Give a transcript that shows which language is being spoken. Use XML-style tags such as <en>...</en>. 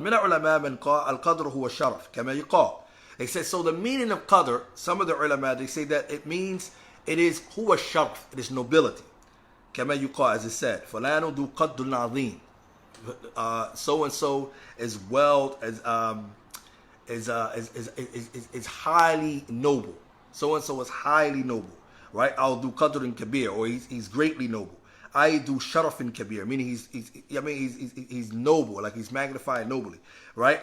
<ar>من العلماء من قال القدر هو الشرف كما يقال.</ar> <en>They say, so the meaning of Qadr, some of the ulama, they say that it means it is</en> <ar>هو الشرف,</ar> <en>it is nobility.</en> <ar>كما يقال,</ar> <en>as it said,</en> <ar>فلان ذو قدر عظيم.</ar> <en>So and so is well is highly noble. So and so is highly noble, right? Al</en> <ar>ذو قدر كبير,</ar> <en>or he's greatly noble. I do sharafin kabir, meaning he's noble, like he's magnified nobly, right?</en>